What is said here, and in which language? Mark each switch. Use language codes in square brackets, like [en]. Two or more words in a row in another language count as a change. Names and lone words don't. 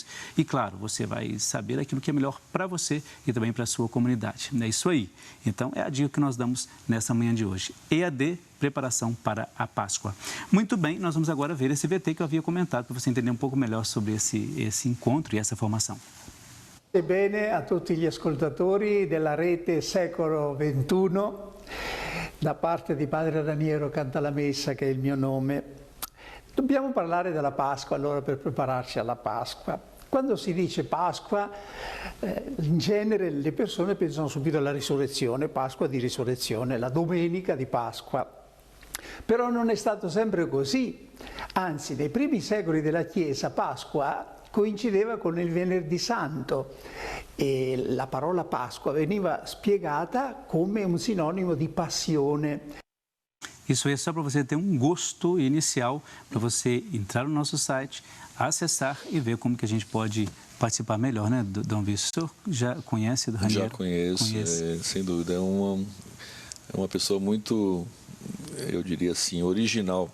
[pt] E claro, você vai saber aquilo que é melhor para você e também para a sua comunidade. É isso aí. Então é a dica que nós damos nessa manhã de hoje. EAD, preparação para a Páscoa. Muito bem, nós vamos agora ver esse VT que eu havia comentado para você entender um pouco melhor sobre esse encontro e essa formação. [it] Bene a tutti gli ascoltatori della rete Secolo XXI, da parte di Padre Raniero Cantalamessa, che è il mio nome. Dobbiamo parlare della Pasqua allora per prepararci alla Pasqua. Quando si dice Pasqua, in genere le persone pensano subito alla risurrezione, Pasqua di risurrezione, la domenica di Pasqua. Però non è stato sempre così, anzi nei primi secoli della Chiesa Pasqua coincideva con il Venerdì Santo e la parola Pasqua veniva spiegata come un sinonimo di passione. [pt] Isso aí é só para você ter um gosto inicial, para você entrar no nosso site, acessar e ver como que a gente pode participar melhor, né, Dom Vício? O senhor já conhece do Raniero? Já conheço. Sem dúvida. É uma pessoa muito, eu diria assim, original.